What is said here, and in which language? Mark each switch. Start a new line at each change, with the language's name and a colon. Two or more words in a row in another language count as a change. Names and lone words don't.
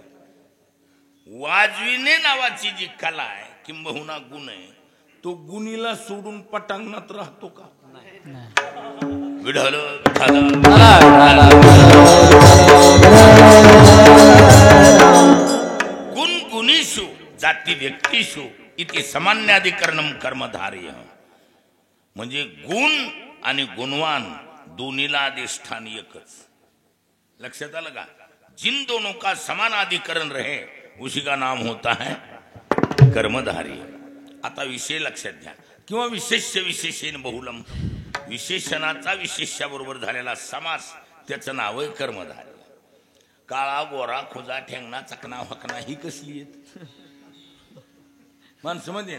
Marathi: वाजविणे नावाची जी कला आहे किंबहुना गुण आहे, तो गुणीला सोडून पटांगणात राहतो का?
Sanskrit: विढल गुण गुणीषु जाती व्यक्तीषु इति सामान्याधिकरणम कर्मधार्य.
Marathi: म्हणजे गुण आणि गुणवान दोन्हीला अधिष्ठान एकच. लक्षात आलं का?
Hindi: जिन दोनों का समान अधिकरण रहे उसी का नाम होता है कर्मधारी.
Marathi: आता विषय लक्षात घ्या. किंवा
Sanskrit: विशेष्य विशेषेन बहुलम,
Marathi: विशेषणाचा विशेष्याबरोबर झालेला समास त्याचं नाव आहे कर्मधारी. काळा गोरा खुजा ठेंगणा चकना हकना ही कसली आहेत माणसं मध्ये?